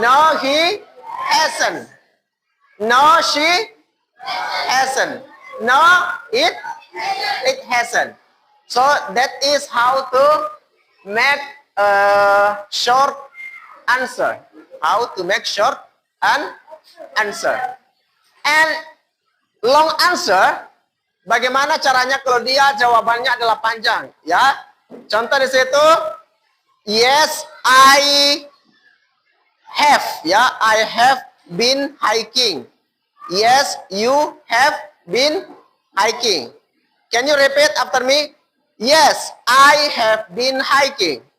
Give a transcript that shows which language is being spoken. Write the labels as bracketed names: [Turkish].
[English] no, he hasn't. No, she hasn't. No, it hasn't. So that is how to make a short answer. How to make short an answer. And long answer, [Indonesian] bagaimana caranya kalau dia jawabannya adalah panjang, ya? Contoh di situ, [English] yes, I have, ya, I have been hiking. Yes, you have been hiking. Can you repeat after me? Yes, I have been hiking.